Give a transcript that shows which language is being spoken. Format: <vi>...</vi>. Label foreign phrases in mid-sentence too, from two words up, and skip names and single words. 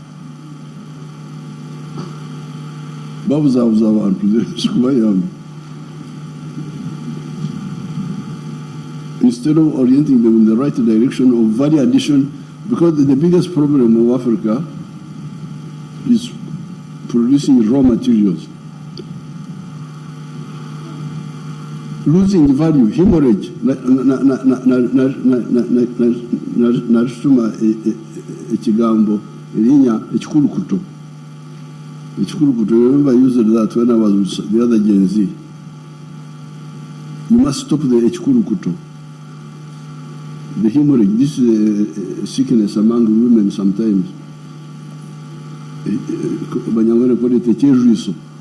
<en>Instead of orienting them in the right direction of value addition, because the biggest problem of Africa is producing raw materials. Losing value, hemorrhage,</en> <guz>narishuma echigambo, ilinya echikulukuto.</guz> <en>Remember I used that when I was with the other Gen Z. You must stop the echikulukuto. The hemorrhage, this is a sickness among women sometimes. Banyangwene call it a cheruiso.</en>